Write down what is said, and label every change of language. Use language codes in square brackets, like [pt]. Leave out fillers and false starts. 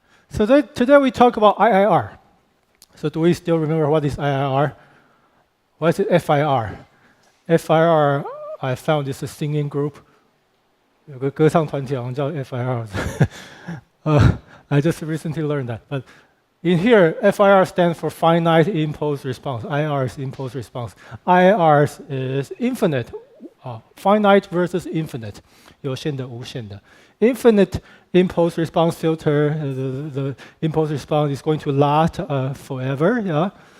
[en] So today we talk about IIR. So do we still remember what is IIR? What is FIR? FIR, I found is a singing group. [zh] 有个歌唱团体好像叫 FIR. [en] I just recently learned that. But in here, FIR stands for finite impulse response. IR is impulse response. IR is infinite, finite versus infinite. [zh] 有限的、无限的。 [en] Infinite impulse response filter, the impulse response is going to last forever. Yeah.